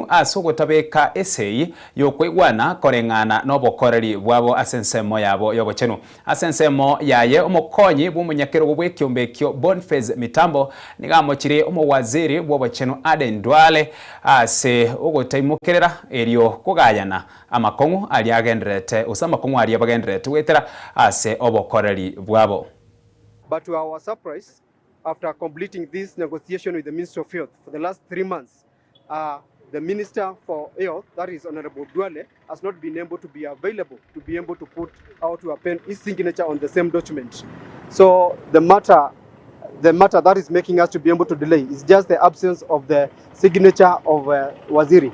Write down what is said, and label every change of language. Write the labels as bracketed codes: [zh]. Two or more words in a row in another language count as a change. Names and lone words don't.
[guz] asugotabeka essay yokwegwana korengana nobokoreri bwabo asensemo yabo yobochenu asensemo yaye omukonyi bumunyakero bwekiombekio Boniface Mitambo nigamochire omowaziri bwobochenu Aden Duale ase ogotaimukerera erio kugayana amakongu ali agendrete usamakongu ali abagendrete wetera ase obokoreri bwabo. [en] But to our surprise, after completing this negotiation with the Ministry of Health for the last 3 months, the Minister for Health, that is Honorable Duale, has not been able to be available to be able to put out to append his signature on the same document. So the matter that is making us to be able to delay is just the absence of the signature of Waziri.